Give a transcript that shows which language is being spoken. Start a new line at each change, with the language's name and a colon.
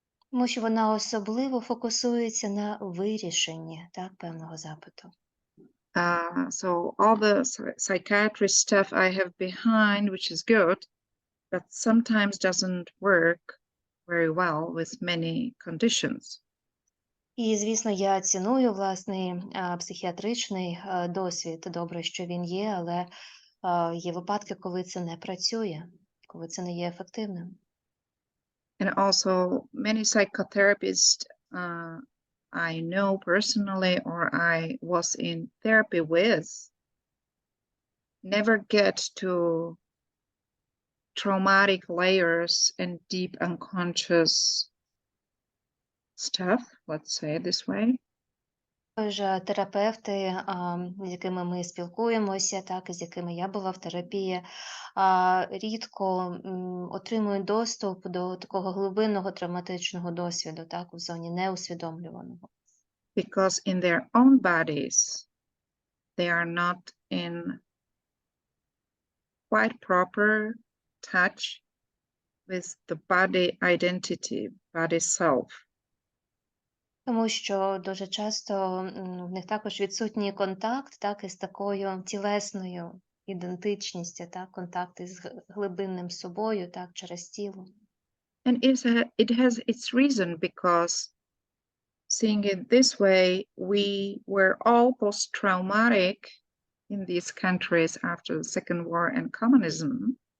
Ukrainian: Тому що вона особливо фокусується на вирішенні так, певного запиту.
English: So all the psychiatry stuff I have behind, which is good, but sometimes doesn't work very well with many conditions.
Ukrainian: І, звісно, я ціную власний психіатричний досвід. Добре, що він є, але є випадки, коли це не працює, коли це не є ефективним.
English: And also many psychotherapists I know personally or I was in therapy with never get to traumatic layers and deep unconscious stuff, let's say it this way.
Ukrainian: Тож терапевти, з якими ми спілкуємося, так, і з якими я була в терапії, рідко отримують доступ до такого глибинного травматичного досвіду, так, у зоні неусвідомлюваного.
English: Because in their own bodies, they are not in quite proper touch with the body identity, body self.
Ukrainian: Тому що дуже часто в них також відсутній контакт, так, із такою тілесною ідентичністю, так, контакт із глибинним собою, так, через тіло.
English: And it has its reason because seeing it this way, we were all post-traumatic in these countries after the Second War and communism.